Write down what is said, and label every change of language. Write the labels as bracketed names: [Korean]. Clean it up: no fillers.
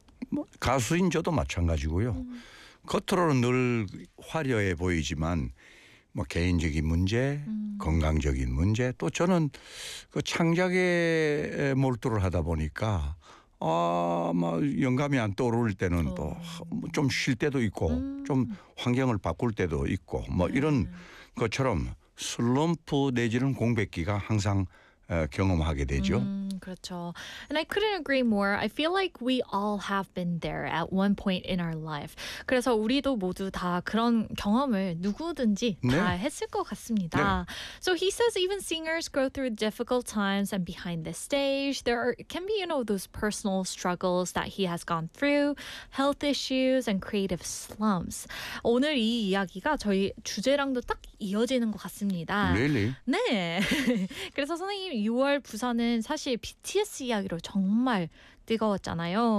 [Korean] 뭐 가수인 저도 마찬가지고요. 겉으로는 늘 화려해 보이지만 뭐 개인적인 문제, 건강적인 문제, 또 저는 그 창작에 몰두를 하다 보니까 아, 막 영감이 안 떠오를 때는 또 좀 쉴 때도 있고 좀 환경을 바꿀 때도 있고 뭐 이런 것처럼 슬럼프 내지는 공백기가 항상 경험하게 되죠. 그렇죠. [English] And I couldn't agree more. I feel like we all have been there at one point in our life. [Korean] 그래서 우리도 모두 다 그런 경험을 누구든지 네. 다 했을 것 같습니다. 네. [English] So he says even singers go through difficult times and behind the stage, there are, can be, you know, those personal struggles that he has gone through, health issues and creative slumps. [Korean] 오늘 이 이야기가 저희 주제랑도 딱 이어지는 것 같습니다. [English] Really? [Korean] 네. 그래서 선생님 6월 부산은 사실 BTS 이야기로 정말 뜨거웠잖아요.